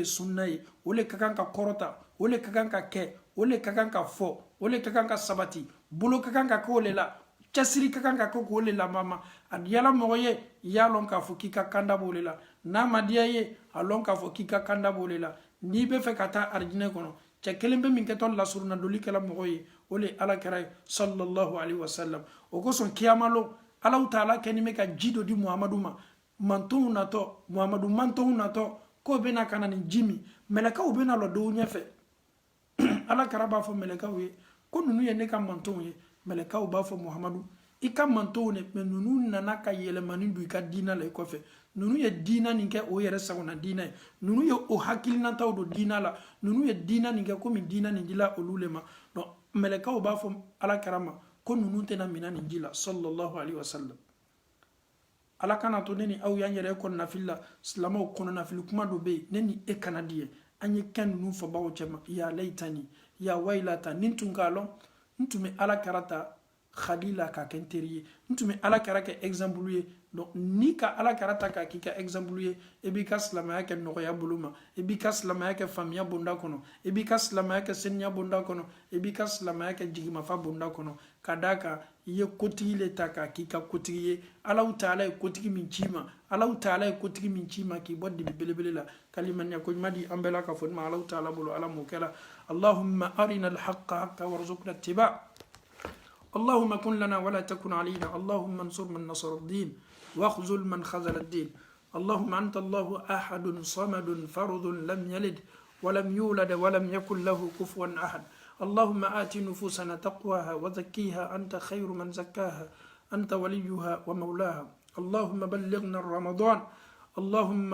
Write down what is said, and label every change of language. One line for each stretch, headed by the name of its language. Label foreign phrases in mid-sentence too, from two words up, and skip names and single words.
Bambara: sunna ye o le ka kan ka kɔrɔta o le ka kan ka kɛ o le ka kan ka fɔ o le ka kan ka sabati bolo ka kan ka kɛ o le la cɛsiri ka kan ka kɛ k'o le lamama a diyala mɔgɔ ye i y'a lɔn k'a fɔ k'i ka kanda b'o le la n'a ma diya ye a lɔn k'a fɔ k'i ka kanda b'o le la n'i bɛ fɛ ka taa arijinɛ kɔnɔ cɛ kelen bɛ min kɛtɔ lasuruna doli kɛla mɔgɔ ye o le ala kɛra ye
Arabic: صلى الله عليه وسلم
Bambara: o kosɔn kiyamalo
Arabic: الله تعالى
Bambara: kɛni bɛ ka ji dɔ di muhamadu ma mantonw natɔ muhamadu mantonw natɔ k'o bɛna ka na nin ji min mɛlɛkaw bɛna lɔ dɔw ɲɛfɛ ala kɛra b'a fɔ mɛlɛkaw ye ko ninnu ye ne ka mantonw ye mɛlɛkaw b'a fɔ muhamadu i ka mantonw ne mɛ ninnu nana ka yɛlɛmani don i ka diina la i kɔfɛ ninnu ye diina nin kɛ o yɛrɛ sagona diina ye ninnu ye o hakilinataw don diina la ninnu ye diina nin kɛ komi diina nin dila olu le ma donc mɛlɛkaw b'a fɔ ala kɛra ma ko ninnu tɛna mina nin ji la
Arabic: صلى الله عليه وسلم
Bambara: ala kana to ne ni aw y'an yɛrɛ kɔ nafili la silamaw kɔnɔ nafili kuma dɔ bɛ yen ne ni e kana di ye an ye kɛ ninnu fɔbagaw cɛ ma
Arabic: يا ليتني يا ويلتا
Bambara: nin tun k'a lɔn n tun bɛ ala kɛra ta khalila ka kɛ n teri ye n tun bɛ ala kɛra kɛ exemple ye donc ni ka ala kɛra ta k'a k'i ka exemple ye e b'i ka silamɛya kɛ nɔgɔya bolo ma e b'i ka silamɛya kɛ faamuya bonda kɔnɔ e b'i ka silamɛya kɛ seniya bonda kɔnɔ e b'i ka silamɛya kɛ jigimafa bonda kɔnɔ kadaka ye kotigi le ta k'a k'i ka kotigi ye
Arabic: الله تعالى
Bambara: ye kotigi min ci ma
Arabic: الله تعالى
Bambara: ye kotigi min ci ma k'i bɔ dibi belebele la kalimaniya ko ɲuman di an bɛɛ la ka fɔ ma Allahu taala bolo ala m'o kɛ la
Arabic: اللهم أرنا الحق حقا وارزقنا اتباع اللهم كن لنا ولا تكن علينا اللهم انصر من نصر الدين واخذل من خذل الدين اللهم أنت الله أحد صمد فرد لم يلد ولم يولد ولم يكن له كفوا أحد اللهم آت نفوسنا تقواها وزكيها أنت خير من زكاها أنت وليها ومولاها اللهم بلغنا رمضان اللهم